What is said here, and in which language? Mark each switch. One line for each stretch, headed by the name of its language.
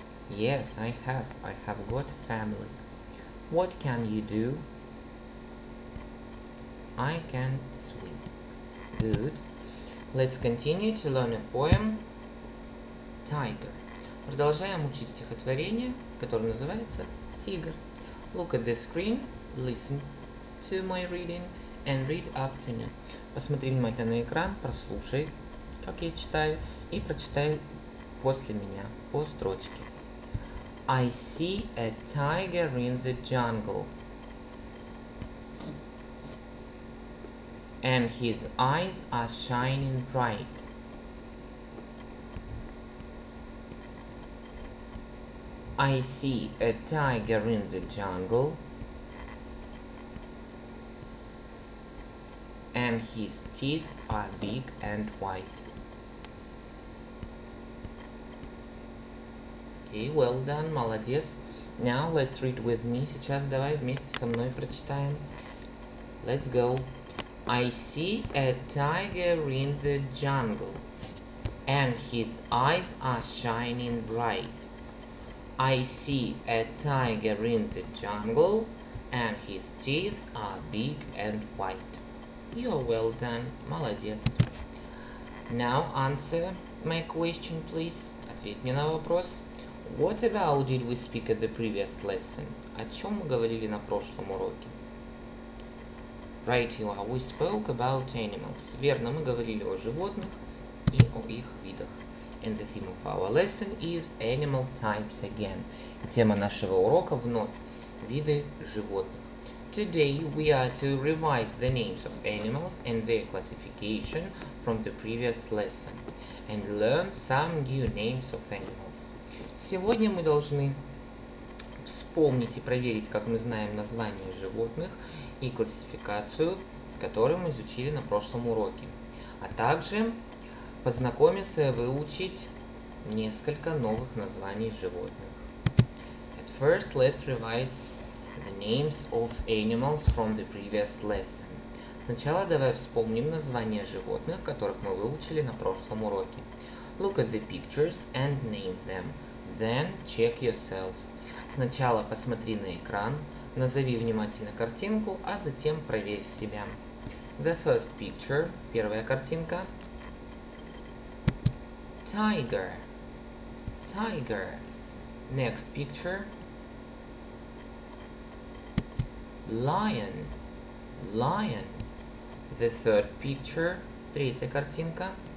English: Yes, I have. I have got a family. What can you do? I can swim. Good. Let's continue to learn a poem Tiger.
Russian: Продолжаем учить стихотворение, которое называется Тигр.
English: Look at the screen, listen to my reading and read after me.
Russian: Посмотри внимательно на экран, прослушай, как я читаю, и прочитай после меня, по строчке.
English: I see a tiger in the jungle, and his eyes are shining bright. I see a tiger in the jungle, and his teeth are big and white. Okay, well done,
Russian: молодец.
English: Now let's read with me.
Russian: Сейчас давай вместе со мной прочитаем.
English: Let's go. I see a tiger in the jungle, and his eyes are shining bright. I see a tiger in the jungle, and his teeth are big and white. You're well done,
Russian: молодец.
English: Now answer my question, please.
Russian: Ответь мне на вопрос.
English: What about did we speak at the previous lesson?
Russian: О чем мы говорили на прошлом уроке?
English: Right, you are. We spoke about animals.
Russian: Верно, мы говорили о животных и о их видах.
English: And the theme of our lesson is animal types again.
Russian: И тема нашего урока вновь виды животных.
English: Today we are to revise the names of animals and their classification from the previous lesson and learn some new names of animals.
Russian: Сегодня мы должны вспомнить и проверить, как мы знаем названия животных и классификацию, которую мы изучили на прошлом уроке, а также познакомиться и выучить несколько новых названий животных.
English: At first, let's revise the names of animals from the previous lesson.
Russian: Сначала давай вспомним названия животных, которых мы выучили на прошлом уроке.
English: Look at the pictures and name them. Then check yourself.
Russian: Сначала посмотри на экран, назови внимательно картинку, а затем проверь себя.
English: The first picture,
Russian: первая картинка.
English: Tiger. Tiger. Next picture. Lion. Lion. The third picture.
Russian: Третья картинка.